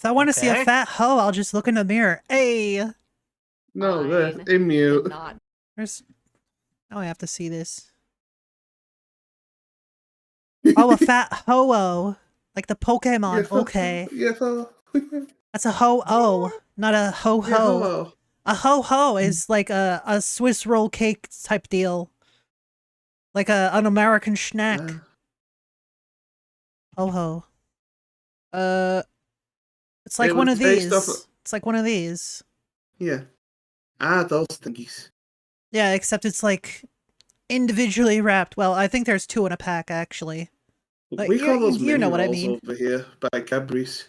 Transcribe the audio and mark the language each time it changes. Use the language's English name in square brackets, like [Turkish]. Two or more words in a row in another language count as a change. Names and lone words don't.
[English] If I want to see a fat hoe, I'll just look in the mirror. Hey. No, they're mute. There's. Now I have to see this. Oh, a fat ho-oh. Like the Pokemon. Yeah, Okay. Yeah, That's a ho-oh, not a ho-ho. Yeah, ho-ho. A ho-ho is like a Swiss roll cake type deal. Like an American snack. Ho-ho. It's like It one was of based these. off It's like one of these. Yeah. Ah, those thingies. Yeah, except it's like individually wrapped. Well, I think there's two in a pack, actually. But We call those you know what I mini mean. rolls over here by Cadbury's.